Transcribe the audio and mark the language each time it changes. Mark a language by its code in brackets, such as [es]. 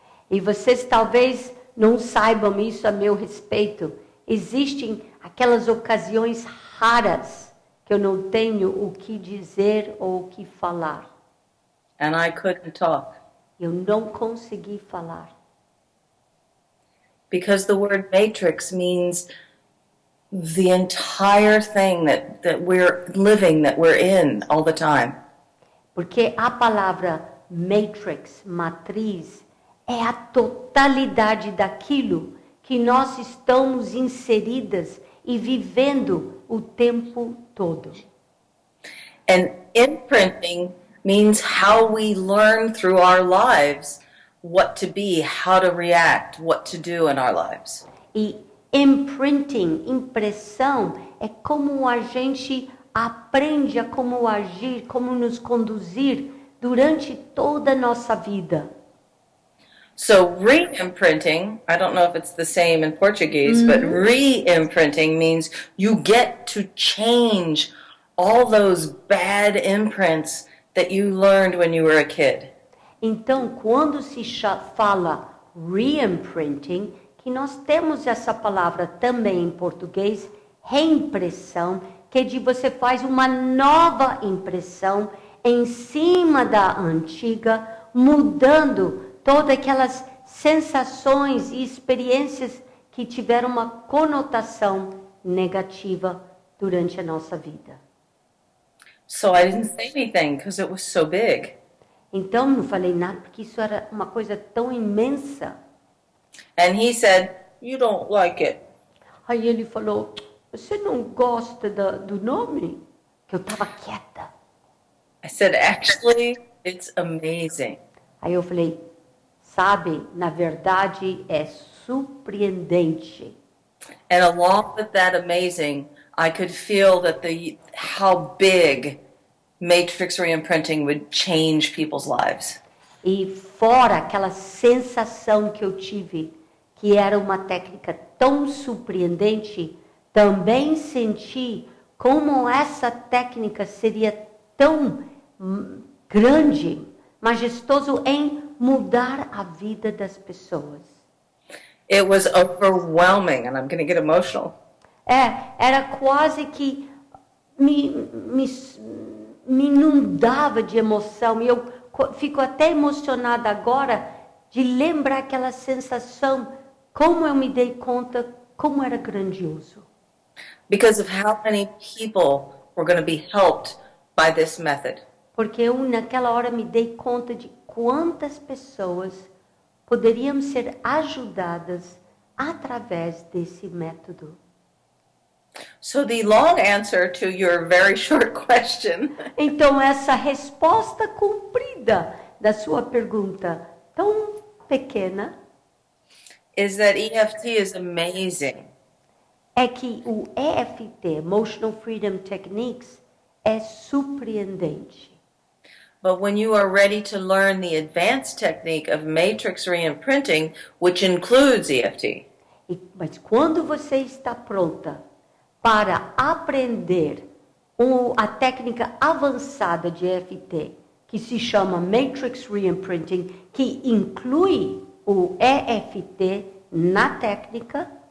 [pt] E vocês talvez não saibam isso a meu respeito. Existem aquelas ocasiões raras que eu não tenho o que dizer ou o que falar. [en] And I couldn't talk. [pt] Eu não consegui falar. [en] Because the word matrix means the entire thing that we're living, that we're in all the time. [pt] Porque a palavra matrix, matriz, é a totalidade daquilo que nós estamos inseridas e vivendo o tempo todo. [en] And imprinting means how we learn through our lives what to be, how to react, what to do in our lives. [pt] E imprinting, impressão, é como a gente aprende a como agir, como nos conduzir durante toda a nossa vida. [en] So re-imprinting, I don't know if it's the same in Portuguese, but re-imprinting means you get to change all those bad imprints that you learned when you were a kid. [pt] Então, quando se fala reimprinting, que nós temos essa palavra também em português, reimpressão, que é de você faz uma nova impressão em cima da antiga, mudando todas aquelas sensações e experiências que tiveram uma conotação negativa durante a nossa vida. [en] So I didn't say anything because it was so big. [pt] Então, não falei nada, porque isso era uma coisa tão imensa. [en] And he said, you don't like it. [pt] Aí ele falou, você não gosta do nome? Que eu estava quieta. [en] I said, actually, it's amazing. [pt] Aí eu falei, sabe, na verdade é surpreendente. [en] And along with that amazing, I could feel that how big matrix reimprinting would change people's lives. [pt] E fora aquela sensação que eu tive, que era uma técnica tão surpreendente, também senti como essa técnica seria tão grande, majestoso em mudar a vida das pessoas. [en] It was overwhelming, and I'm going to get emotional. [pt] Era quase que me inundava de emoção. E eu fico até emocionada agora de lembrar aquela sensação como eu me dei conta como era grandioso. [en] Because of how many people were going to be helped by this method. [pt] Porque eu, naquela hora, me dei conta de quantas pessoas poderiam ser ajudadas através desse método. [en] So the long answer to your very short question [pt] Então, essa resposta comprida da sua pergunta tão pequena [en] is that EFT is amazing. [pt] é que o EFT, Emotional Freedom Techniques, é surpreendente. [en] But when you are ready to learn the advanced technique of matrix reimprinting, which includes EFT, [pt] Mas quando você está pronta para aprender a técnica avançada de EFT, que se chama Matrix Reimprinting, que inclui o EFT na técnica